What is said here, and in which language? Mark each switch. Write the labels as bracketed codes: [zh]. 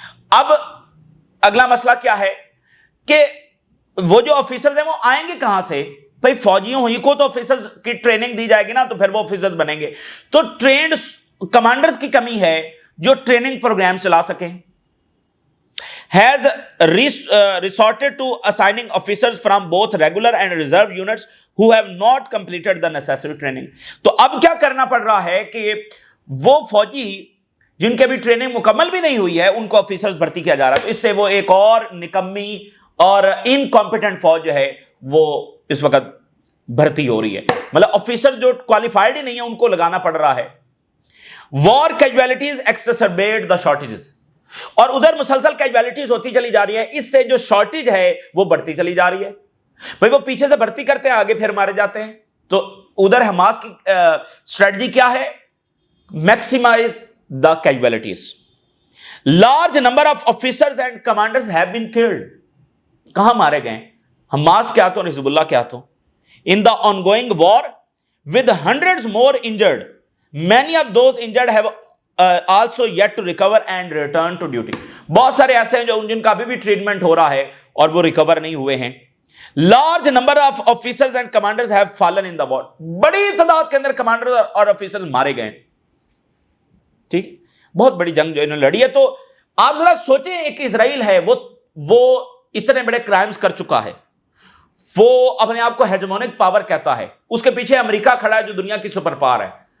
[ur] اب اگلا مسئلہ کیا ہے کہ وہ جو آفیسرز ہیں وہ آئیں گے کہاں سے؟ بھائی فوجیوں ہی کو تو آفیسرز کی ٹریننگ دی جائے گی نا, تو پھر وہ آفیسرز بنیں گے. تو ٹرینڈ کمانڈرز کی کمی ہے جو ٹریننگ پروگرام چلا سکیں. [en] has resorted to assigning officers from both regular and reserve units who have not completed the necessary training. [ur] تو اب کیا کرنا پڑ رہا ہے کہ وہ فوجی جن کے بھی ٹریننگ مکمل بھی نہیں ہوئی ہے ان کو آفیسرز بھرتی کیا جا رہا ہے. تو اس سے وہ ایک اور نکمی اور انکمپیٹنٹ فوج جو ہے وہ اس وقت بھرتی ہو رہی ہے. مطلب آفیسر جو کوالیفائڈ ہی نہیں ہے ان کو لگانا پڑ رہا ہے. [en] war casualties exacerbate the shortages, [ur] اور ادھر مسلسل کیجویلٹیز ہوتی چلی جا رہی ہے, اس سے جو شارٹیج ہے وہ بڑھتی چلی جا رہی ہے. بھئی وہ پیچھے سے بھرتی کرتے ہیں, آگے پھر مارے جاتے ہیں. تو ادھر حماس کی اسٹریٹجی کیا ہے؟ [en] Maximize the casualties. Large number of officers and commanders have been killed. [ur] کہاں مارے گئے؟ حماس کے ہاتھوں, حزب اللہ کے ہاتھوں. [en] In the ongoing war with hundreds more injured, many of those injured have also yet to recover and return to duty. [ur] بہت سارے ایسے ہیں جو جن کا ابھی بھی ٹریٹمنٹ ہو رہا ہے اور وہ ریکور نہیں ہوئے ہیں. [en] Large number of officers and commanders have fallen in the war. [ur] بڑی تعداد کے اندر کمانڈر اور آفیسر مارے گئے. ٹھیک, بہت بڑی جنگ جو انہوں نے لڑی ہے. تو آپ ذرا سوچیں, ایک اسرائیل ہے وہ اتنے بڑے کرائمز کر چکا ہے, وہ اپنے آپ کو ہیجمونک پاور کہتا ہے, اس کے پیچھے امریکہ کھڑا ہے جو دنیا کی سپر پاور ہے.